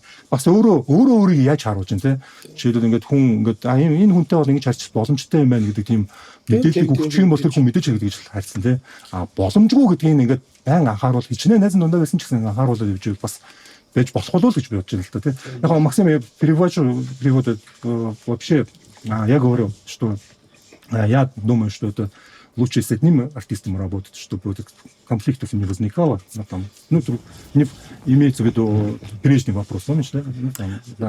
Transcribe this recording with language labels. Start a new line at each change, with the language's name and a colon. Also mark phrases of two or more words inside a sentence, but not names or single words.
Mongolian: Бас өөрийгөө яаж харуулж байна тий. Жишээлбэл ингээд хүн ингээд энэ хүнтэй бол ингэж харьцах боломжтой юм байна гэдэг тийм мэдээллийг өгчих юм бол тэр хүн мэдээж гэдэг л харьцсан тий. Боломжгүй гэдгийг ингээд байн анхааруул хичнээн найз дундаа байсан ч гэсэн анхааруулаад явж бас байж болох болов гэж би бодож байна л та тий.
Russian: Яг Максим перевод вообще я говорю, что я думаю, что это лучше с одним артистом работать, чтобы конфликтов не возникало. Имеется в виду прежний вопрос, помнишь, да?